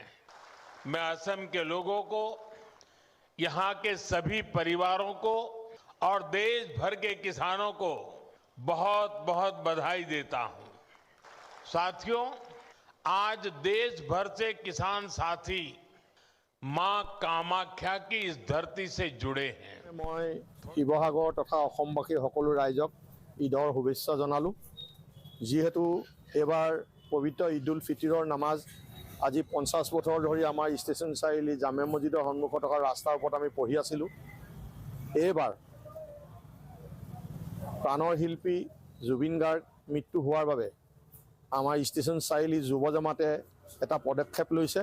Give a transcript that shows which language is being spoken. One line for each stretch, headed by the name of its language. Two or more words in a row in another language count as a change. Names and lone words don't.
Hindi: मैं असम के लोगों को, यहां के सभी परिवारों को और देश भर के किसानों को बहुत बहुत बधाई देता हूं। साथियों, आज देश भर से किसान साथी मां कामाख्या की इस धरती से जुड़े हैं।
Assamese: মই শিৱসাগৰ তথা অসমবাসী সকলো ৰাইজক ঈদৰ শুভেচ্ছা জনালোঁ। যিহেতু এইবাৰ পবিত্ৰ ঈদ উল ফিতৰৰ নামাজ আজি 50 বছৰ ধৰি আমাৰ ষ্টেচন চাৰিআলি জামে মছজিদৰ সন্মুখত থকা ৰাস্তাৰ ওপৰত আমি পঢ়ি আছিলোঁ। এইবাৰ প্ৰাণৰ শিল্পী জুবিন গাৰ্গ মৃত্যু হোৱাৰ বাবে আমাৰ ষ্টেচন চাৰিআলি যুৱ জমাতে এটা পদক্ষেপ লৈছে।